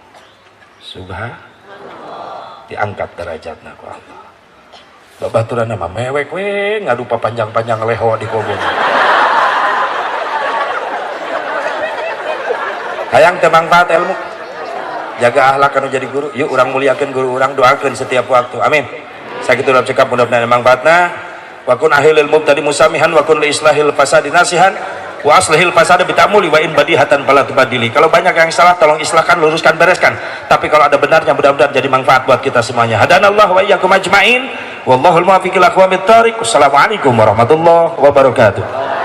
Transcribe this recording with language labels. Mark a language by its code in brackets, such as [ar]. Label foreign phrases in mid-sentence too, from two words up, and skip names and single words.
[su] subhanallah diangkat derajatna ku Allah babaturan nama mewek we ngadu panjang-panjang leho di kobong hayang teu mangfaat ilmu jaga akhlak anu jadi guru yuk urang muliakeun guru urang doakeun setiap waktu amin sakitu urang cekap mudah-mudahan mangfaatna [ar] وكن لأهل المبتدي مسامحا وكن لإصلاح الفساد ناصحا وأصلح الفساد بالتأمل وإن بديهة فلا تبادل. [id] Kalau banyak yang salah tolong islahkan, luruskan, bereskan, tapi kalau ada benarnya mudah-mudahan jadi manfaat buat kita semuanya. [ar] هدانا الله وإياكم أجمعين والله الموفق إلى أقوم الطريق. والسلام عليكم ورحمة الله وبركاته.